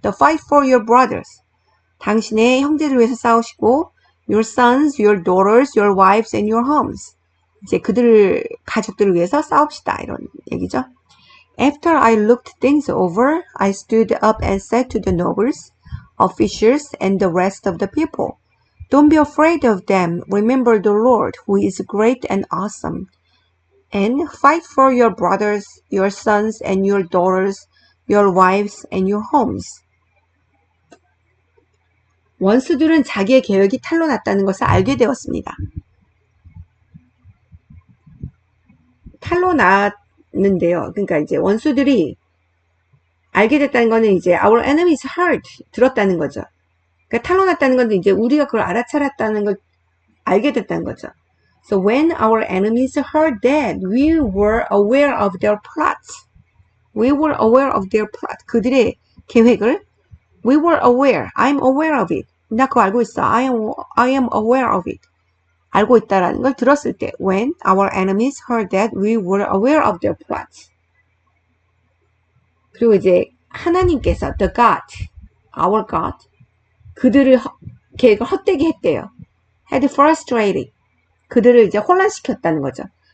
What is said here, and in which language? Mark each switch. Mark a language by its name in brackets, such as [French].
[English] The fight for your brothers. [Korean] 당신의 형제를 위해서 싸우시고 [English] your sons, your daughters, your wives, and your homes. [Korean] 이제 가족들을 위해서 싸웁시다. 이런 얘기죠. [English] After I looked things over, I stood up and said to the nobles, officials, and the rest of the people, Don't be afraid of them. Remember the Lord, who is great and awesome. And fight for your brothers, your sons, and your daughters, your wives, and your homes. [Korean] 원수들은 자기의 계획이 탄로났다는 것을 알게 되었습니다. 탄로났는데요. 그러니까 이제 원수들이 알게 됐다는 거는 이제 [English] our enemies heard [Korean] 들었다는 거죠. 그러니까 탄로났다는 건데 이제 우리가 그걸 알아차렸다는 걸 알게 됐다는 거죠. [English] So when our enemies heard that, we were aware of their plots. We were aware of their plot. [Korean] 그들의 계획을 [English] we were aware. I'm aware of it. [Korean] 나 그거 알고 있어. [English] I am aware of it. [Korean] 알고 있다라는 걸 들었을 때 [English] when our enemies heard that, we were aware of their plots. [Korean] 그리고 이제 하나님께서 [English] the God, our God, [Korean] 그들을 계획을 헛되게 했대요. [English] had frustrated. [Korean] 그들을 이제 혼란시켰다는 거죠.